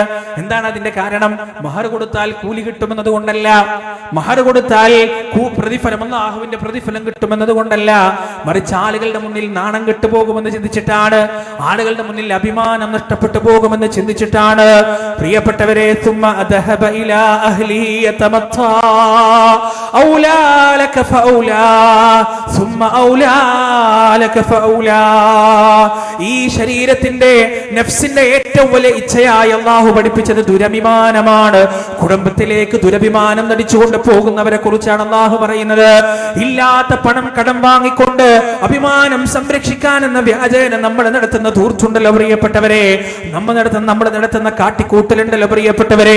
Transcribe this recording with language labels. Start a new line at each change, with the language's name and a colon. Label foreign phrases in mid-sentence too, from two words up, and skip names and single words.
Malayalam: എന്താണ് അതിന്റെ കാരണം? മഹർ കൊടുത്താൽ കൂലി കിട്ടുമെന്നത് കൊണ്ടല്ല, മഹർ കൊടുത്താൽ പ്രതിഫലം, അല്ലാഹുവിന്റെ പ്രതിഫലം കിട്ടുമെന്നത് കൊണ്ടല്ല, മറിച്ച് ആളുകളുടെ മുന്നിൽ നാണം കെട്ടുപോകുമെന്ന് ചിന്തിച്ചിട്ടാണ്, ആളുകളുടെ മുന്നിൽ അഭിമാനം നഷ്ടപ്പെട്ടു പോകുമെന്ന് ചിന്തിച്ചിട്ടാണ്. പ്രിയപ്പെട്ടവരെ,
Arabic: ثم ذهب إلى أهله يتمطى أولى لك فأولى ثم أولى لك فأولى.
Malayalam: ഈ ശരീരത്തിന്റെ നഫ്സിന്റെ ഏറ്റവും വലിയ ഇച്ഛയായി അല്ലാഹു പഠിപ്പിച്ചത് ദുരഭിമാനമാണ്. കുടുംബത്തിലേക്ക് ദുരഭിമാനം നടിച്ചുകൊണ്ട് പോകുന്നവരെ കുറിച്ചാണ് അല്ലാഹു പറയുന്നത്. ഇല്ലാത്ത പണം കടം വാങ്ങിക്കൊണ്ട് അഭിമാനം സംരക്ഷിക്കാൻ എന്ന വ്യാജേന നമ്മൾ നടത്തുന്ന ധൂർത്തുണ്ടല്ലോ പ്രിയപ്പെട്ടവരെ, നമ്മൾ നടത്തുന്ന കാട്ടിക്കൂട്ടലുണ്ടല്ലോ പ്രിയപ്പെട്ടവരെ.